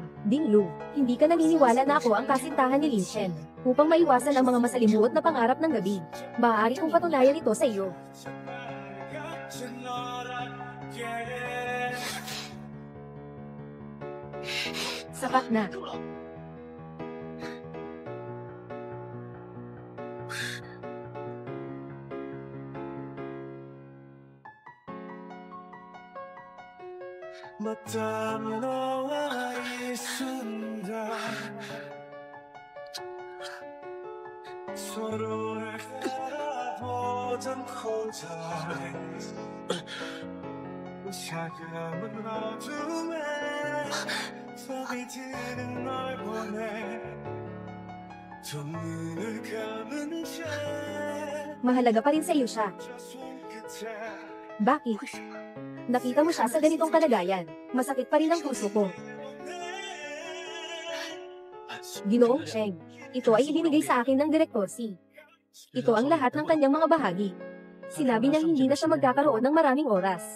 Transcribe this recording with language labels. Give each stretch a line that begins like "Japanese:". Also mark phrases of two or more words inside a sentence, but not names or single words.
Filipino: Ding Lu, hindi ka naniniwala na ako ang kasintahan ni Lin Chen. Upang maiwasan ang mga masalimuot na pangarap ng gabi, maaari kong patunayan ito sa iyo. Sapat na.
Korean: 맞닿은 너와 이 순간 서로를 바라보던 고작 차가운 어둠에 밤이 드는 널 보내 두 눈을 감은 채
Filipino: Mahalaga pa rin sa iyo siya.
Korean: 저 손끝에
Filipino: Bakit? Nakita mo siya sa ganitong kalagayan. Masakit pa rin ang puso ko. Ginoong Cheng, ito ay ibinigay sa akin ng Direktor Si. Ito ang lahat ng kanyang mga bahagi. Sinabi niya hindi na siya magkakaroon ng maraming oras.